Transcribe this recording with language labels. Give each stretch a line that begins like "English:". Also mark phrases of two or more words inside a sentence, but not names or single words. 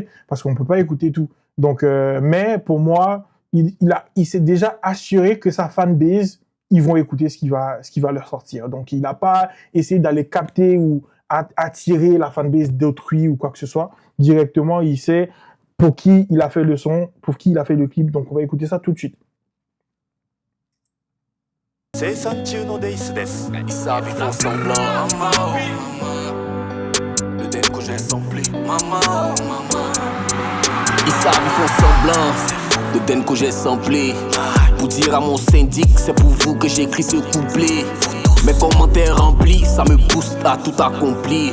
French: Parce qu'on peut pas écouter tout. Donc, mais pour moi, il s'est déjà assuré que sa fanbase, ils vont écouter ce qui va leur sortir. Donc, il n'a pas essayé d'aller capter ou attirer la fanbase d'autrui ou quoi que ce soit. Directement, il sait pour qui il a fait le son, pour qui il a fait le clip. Donc, on va écouter ça tout de suite. 生産中のデイスです Ils savent, ils font semblant. Le délai que j'ai samplé. Ils savent, ils font semblant. Le den que j'ai samplé. Pour dire à mon syndic, c'est pour vous que j'écris ce couplet. Mes commentaires remplis, ça me booste à tout accompli.